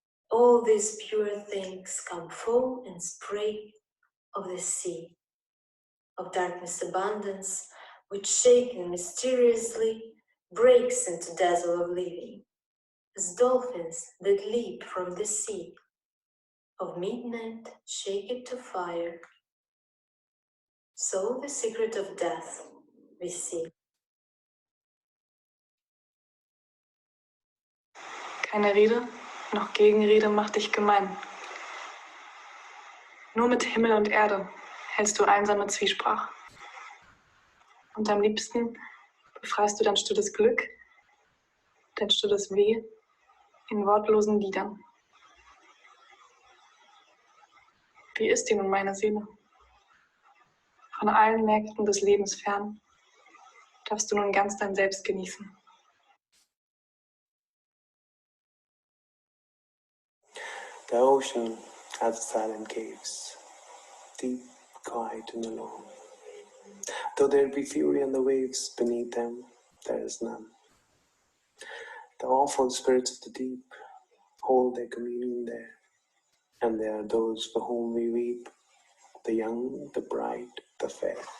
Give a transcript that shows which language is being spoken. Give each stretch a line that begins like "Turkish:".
English: All these pure things come foam and spray of the sea, of darkness abundance, which shaken mysteriously breaks into dazzle of living, as dolphins that leap from the sea, of midnight shake it to fire. So the secret of death we see.
German: Keine Rede, noch Gegenrede macht dich gemein. Nur mit Himmel und Erde hältst du einsame Zwiesprach. Und am liebsten befreist du dein stilles Glück, dein stilles Weh in wortlosen Liedern. Wie ist dir nun meine Seele? Von allen Märkten des Lebens fern darfst du nun ganz dein Selbst genießen.
English: The ocean has silent caves, deep, quiet and alone. Though there be fury on the waves, beneath them there is none. The awful spirits of the deep hold their communion there, and there are those for whom we weep, the young, the bright, the fair.